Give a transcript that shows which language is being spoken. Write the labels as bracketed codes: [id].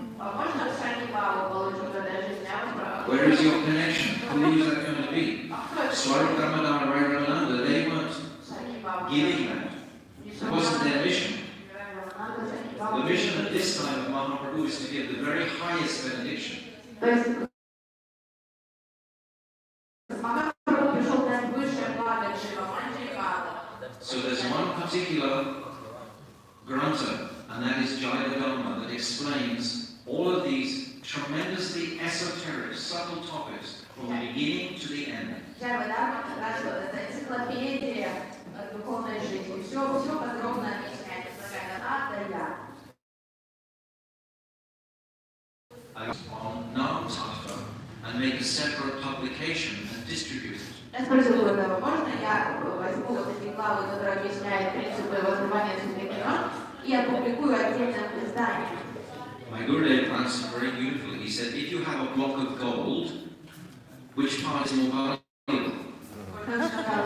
[en] Where is your connection? Who is that going to be? Swarup Ramadan, Rai Ramananda, they weren't giving that. It wasn't their mission. The mission at this time of Mahaprabhu is to give the very highest benediction. [ru] То есть Махапрабху пришел дать высшее благо Шиваманджи. [en] So there's one particular granta, and that is Jaya Dharma, that explains all of these tremendously esoteric, subtle topics from the beginning to the end. [ru] Джайва Дharma как раз вот эта энциклопедия духовной жизни. Все подробно объясняет, излагает от до я. [en] On non-tattva and make a separate publication and distribute it. [ru] Я спросил этого, можно я возьму вот эти главы, которые объясняют принципы возрывания святых имен, и опубликую отдельным изданием. [en] My Gurudev answered very beautifully. He said, if you have a block of gold, which part is more valuable?